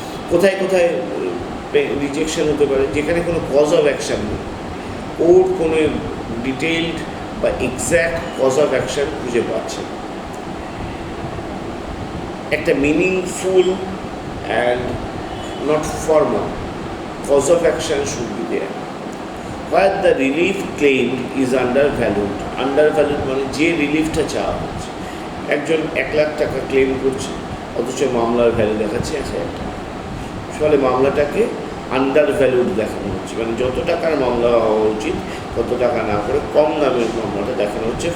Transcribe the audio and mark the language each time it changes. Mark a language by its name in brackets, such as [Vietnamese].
[Bangla] কোথায় কোথায় রিজেকশন হতে পারে? যেখানে কোনো কজ অফ অ্যাকশান নেই, কোর্ট কোনো ডিটেইলড বা এক্স্যাক্ট কজ অফ অ্যাকশান খুঁজে পাচ্ছে, একটা [English] Meaningful and not formal cause of action should be there. Where the relief claimed is undervalued. [Bangla] Undervalued মানে যে রিলিফটা চাওয়া হচ্ছে, একজন 1 লাখ টাকা ক্লেম করছে অথচ মামলার ভ্যালু দেখাচ্ছে 1000 টাকা, ফলে মামলাটাকে আন্ডারভ্যালুড দেখানো হচ্ছে, মানে যত টাকার মামলা হওয়া উচিত তত টাকা না করে কম দামের মামলাটা দেখানো হচ্ছে।